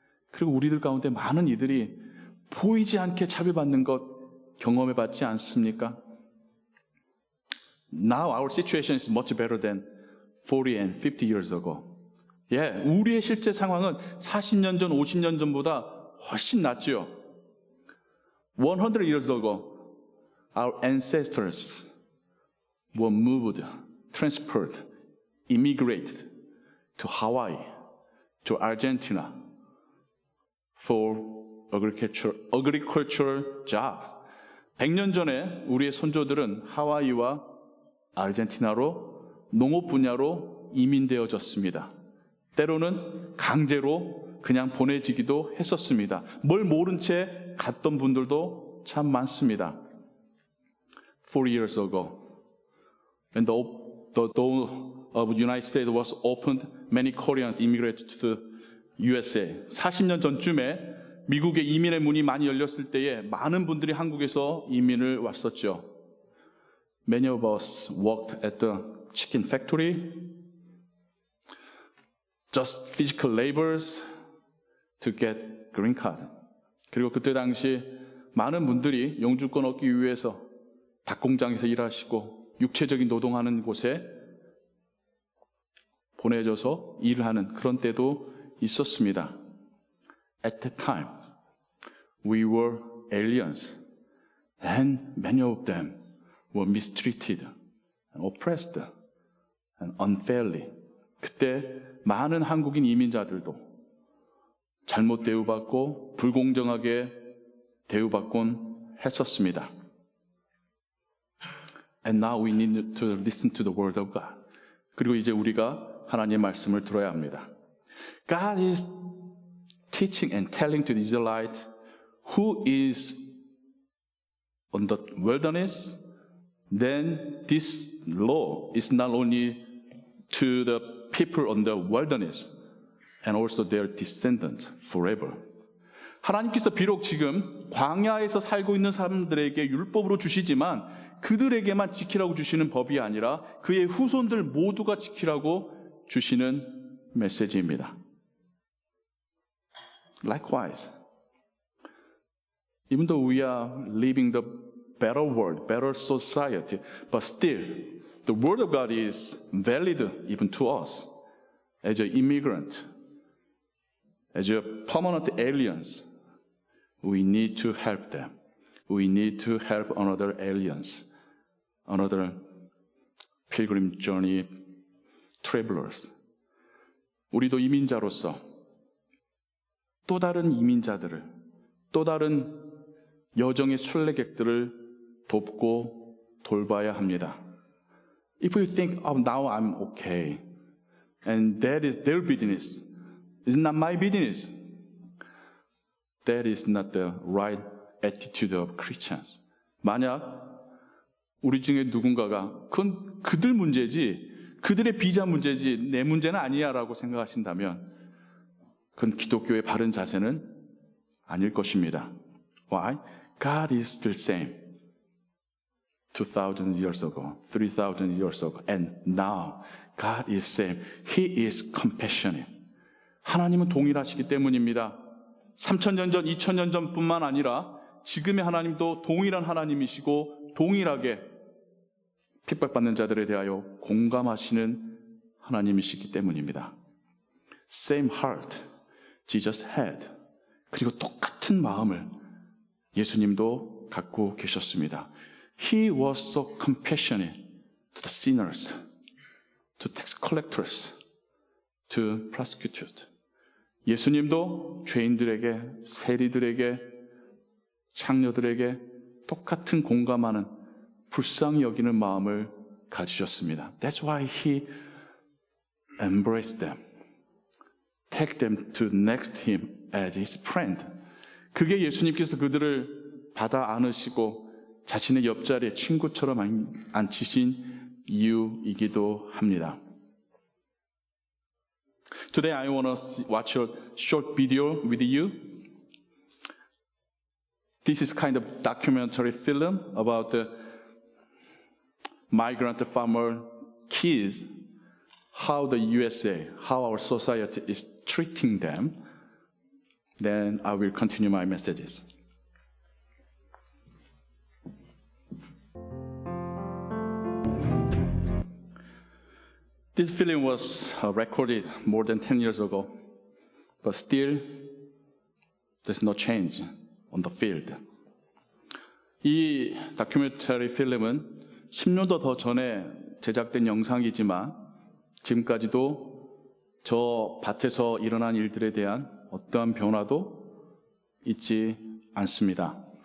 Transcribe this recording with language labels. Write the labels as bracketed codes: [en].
[ko] 그리고 우리들 가운데 많은 이들이 보이지 않게 차별받는 것 경험해봤지 않습니까? [en] Now our situation is much better than 40 and 50 years ago. [ko] 우리의 실제 상황은 40년 전, 50년 전보다 훨씬 낫지요. [en] 100 years ago, our ancestors were moved, transferred, immigrated to Hawaii, to Argentina for agricultural jobs. [ko] 100년 전에 우리의 손조들은 하와이와 아르헨티나로 농업 분야로 이민되어졌습니다. 때로는 강제로 그냥 보내지기도 했었습니다. 뭘 모른 채 갔던 분들도 참 많습니다. [en] 40 years ago, when the door of the United States was opened, many Koreans immigrated to the USA. [ko] 40년 전쯤에 미국의 이민의 문이 많이 열렸을 때에 많은 분들이 한국에서 이민을 왔었죠. [en] Many of us worked at the chicken factory, just physical labors to get green card. [ko] 그리고 그때 당시 많은 분들이 영주권 얻기 위해서 닭공장에서 일하시고 육체적인 노동하는 곳에 보내져서 일을 하는 그런 때도 있었습니다. [en] At that time, we were aliens, and many of them were mistreated, and oppressed, and unfairly. [ko] 그때 많은 한국인 이민자들도 잘못 대우받고 불공정하게 대우받곤 했었습니다. [en] And now we need to listen to the word of God. [ko] 그리고 이제 우리가 하나님의 말씀을 들어야 합니다. [en] God is teaching and telling to the Israelites who is on the wilderness, then this law is not only to the people on the wilderness and also their descendants forever. [ko] 하나님께서 비록 지금 광야에서 살고 있는 사람들에게 율법으로 주시지만 그들에게만 지키라고 주시는 법이 아니라 그의 후손들 모두가 지키라고 주시는 메시지입니다. [en] Likewise, even though we are living the better world, better society, but still the word of God is valid even to us as an immigrant, as a permanent aliens. We need to help them. We need to help another aliens, another pilgrim journey travelers. [ko] 우리도 이민자로서 또 다른 이민자들을, 또 다른 여정의 순례객들을 돕고 돌봐야 합니다. [en] If you think, oh, now I'm okay, and that is their business, it's not my business, that is not the right attitude of Christians. [ko] 만약 우리 중에 누군가가 그건 그들 문제지, 그들의 비자 문제지 내 문제는 아니야 라고 생각하신다면 그건 기독교의 바른 자세는 아닐 것입니다. [en] Why? God is still same. 2,000 years ago, 3,000 years ago, and now God is same. He is compassionate. [ko] 하나님은 동일하시기 때문입니다. 3,000년 전, 2,000년 전뿐만 아니라 지금의 하나님도 동일한 하나님이시고 동일하게 핍박받는 자들에 대하여 공감하시는 하나님이시기 때문입니다. [en] Same heart Jesus had. [ko] 그리고 똑같은 마음을 예수님도 갖고 계셨습니다. [en] He was so compassionate to the sinners, to tax collectors, to prosecutors. [ko] 예수님도 죄인들에게, 세리들에게, 창녀들에게 똑같은 공감하는 불쌍히 여기는 마음을 가지셨습니다. [en] That's why he embraced them, take them to next him as his friend. [ko] 그게 예수님께서 그들을 받아 안으시고 자신의 옆자리에 친구처럼 앉히신 이유이기도 합니다. [en] Today I want to watch a short video with you. This is kind of documentary film about the migrant farmer kids, how the USA, how our society is treating them. Then I will continue my messages. This film was recorded more than 10 years ago, but still there's no change on the field. [ko] 이 다큐멘터리 필름은 10년도 더 전에 제작된 영상이지만 지금까지도 저 밭에서 일어난 일들에 대한 어떠한 변화도 있지 않습니다.